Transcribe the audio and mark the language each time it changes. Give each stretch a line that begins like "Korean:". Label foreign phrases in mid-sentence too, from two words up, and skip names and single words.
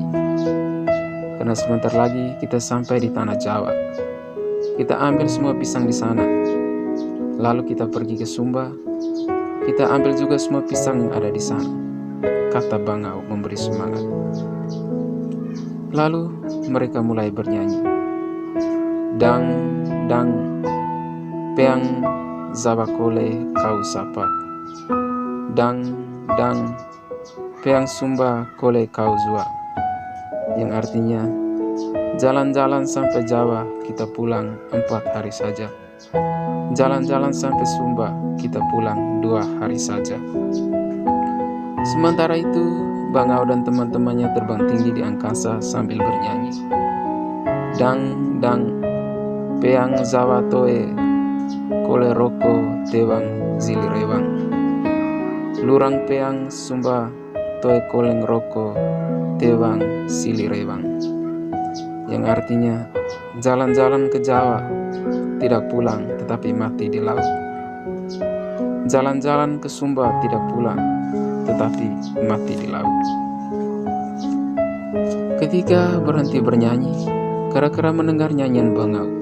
Indonesian: Karena sebentar lagi kita sampai di tanah Jawa. Kita ambil semua pisang di sana. Lalu kita pergi ke Sumba. Kita ambil juga semua pisang yang ada di sana, kata Bangau memberi semangat. Lalu mereka mulai bernyanyi.
Ngad'a: Dang, dang, peang, zawakole kau sapa. Dang, dang, peang Sumba kole kau zua.
Indonesian: Yang artinya, jalan-jalan sampai Jawa, kita pulang 4 hari saja. Jalan-jalan sampai Sumba, kita pulang 2 hari saja. Sementara itu, Bangau dan teman-temannya terbang tinggi di angkasa sambil bernyanyi.
Ngad'a: Dang, dang, peang Jawa toe, kole roko tewang zilirewang. Lurang peang Sumba toe koleng roko tewang sili rewang,
Indonesian: yang artinya jalan-jalan ke Jawa, tidak pulang tetapi mati di laut. Jalan-jalan ke Sumba tidak pulang tetapi mati di laut. Ketika berhenti bernyanyi, kera-kera mendengar nyanyian bangau.